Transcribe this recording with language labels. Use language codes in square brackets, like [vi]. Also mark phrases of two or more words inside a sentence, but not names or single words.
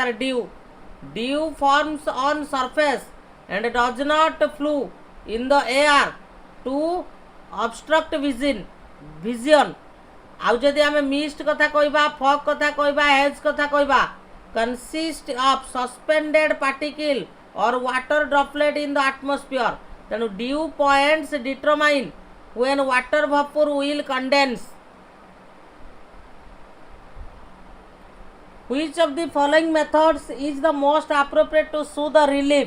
[en] Dew forms on surface and does not flow in the air to obstruct vision. [or] ଆଉ ଯଦି ଆମ ମିଷ୍ଟ କଥା କହିବା ଫଗ କଥା କହିବା ହେଜ କଥା କହିବା [en] consist of suspended particle or water droplet in the atmosphere. तेणु dew points determine when water vapor will condense. Which of the following methods is the most appropriate to show the relief?